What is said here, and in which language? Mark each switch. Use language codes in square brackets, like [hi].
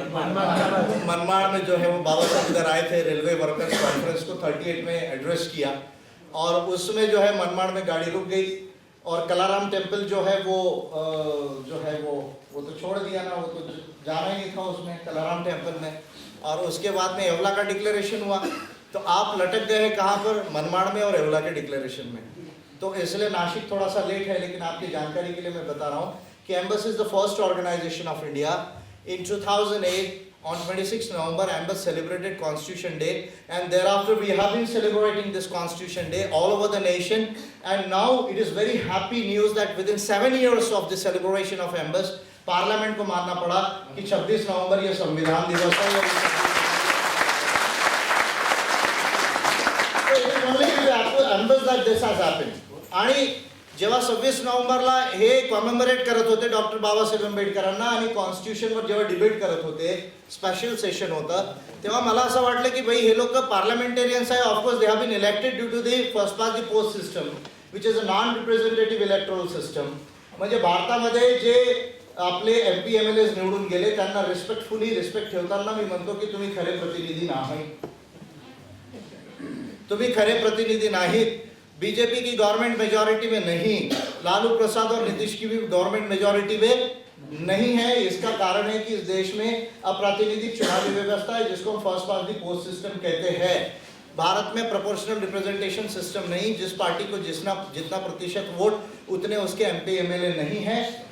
[hi] मनमाड़ में जो है वो बाबा साहब इधर आए थे, रेलवे वर्कर्स कॉन्फ्रेंस को 38 में एड्रेस किया और उसमें जो है मनमाड़ में गाड़ी रुक गई और कलाराम टेम्पल जो है वो तो छोड़ दिया ना, वो तो जाना ही नहीं था उसमें कलाराम टेम्पल में। और उसके बाद में एवला का डिक्लेरेशन हुआ, तो आप लटक गए हैं कहाँ पर? मनमाड़ में और एवला के डिक्लेरेशन में। तो इसलिए नासिक थोड़ा सा लेट है, लेकिन आपकी जानकारी के लिए मैं बता रहा हूँ [en] कि Ambus is the first organisation of India. In 2008, on 26 November, Ambus celebrated Constitution Day, and thereafter we have been celebrating this Constitution Day all over the nation. And now it is very happy news that within 7 years of the celebration of Ambus, Parliament [hi] को मानना पड़ा कि 26 नवंबर ये संविधान दिवस है. [en] So it is only due to Ambus that this has happened. [mr] आणि जेव्हा 26 नोव्हेंबरला हे कॉमेमोरेट करत होते डॉक्टर बाबासाहेब आंबेडकरांना आणि कॉन्स्टिट्यूशनवर जेव्हा डिबेट करत होते, स्पेशल सेशन होतं, तेव्हा मला असं वाटलं की भाई हे लोक पार्लमेंटेरियन्स आहे. [en] Of course they have been elected due to the first past the post system which is a non representative electoral system. [mr] म्हणजे भारतामध्ये जे आपले MP MLAs निवडून गेले त्यांना रिस्पेक्ट ठेवताना मी म्हणतो की तुम्ही खरे प्रतिनिधी नाही. तुम्ही खरे प्रतिनिधी नाहीत. [hi] बीजेपी की गवर्नमेंट मेजॉरिटी में नहीं, लालू प्रसाद और नीतीश की भी गवर्नमेंट मेजॉरिटी में नहीं है. इसका कारण है कि इस देश में अप्रातिनिधिक चुनावी व्यवस्था है जिसको हम फर्स्ट पास दी पोस्ट सिस्टम कहते हैं. भारत में प्रोपोर्शनल रिप्रेजेंटेशन सिस्टम नहीं, जिस पार्टी को जितना प्रतिशत वोट उतने उसके MP MLA नहीं है.